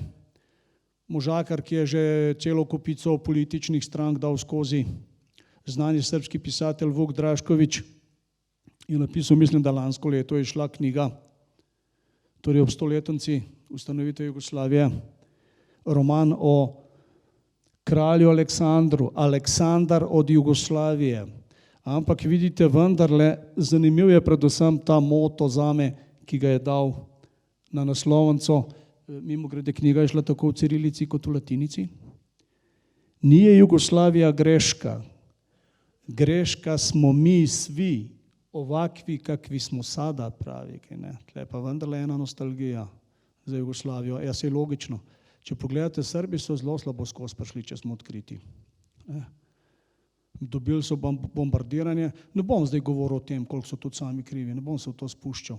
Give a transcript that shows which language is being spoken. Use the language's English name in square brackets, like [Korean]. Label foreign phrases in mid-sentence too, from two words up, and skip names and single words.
[Slovenian] Možakar, ki je že celo kopico političnih strank dal skozi, znani srbski pisatelj Vuk Drašković je napisal, mislim, da lansko leto je šla knjiga, torej ob 100-letnici ustanovitve Jugoslavije, roman o kralju Aleksandru, Aleksandar od Jugoslavije. Ampak vidite, vendarle, zanimiv je predvsem ta moto zame, ki ga je dal na naslovnico. Mimogrede, knjiga je šla tako v cirilici kot v latinici. [Serbian] Nije Jugoslavija greška. Greška smo mi svi, ovakvi, kakvi smo sada, [Slovenian] pravi. Tle pa vendarle ena nostalgija za Jugoslavijo. Ja, se je logično. Če pogledate, Srbi so zelo slabo skozi prišli, če smo odkriti. Dobili so bombardiranje. Ne bom zdaj govoril o tem, koliko so tudi sami krivi, ne bom se v to spuščal.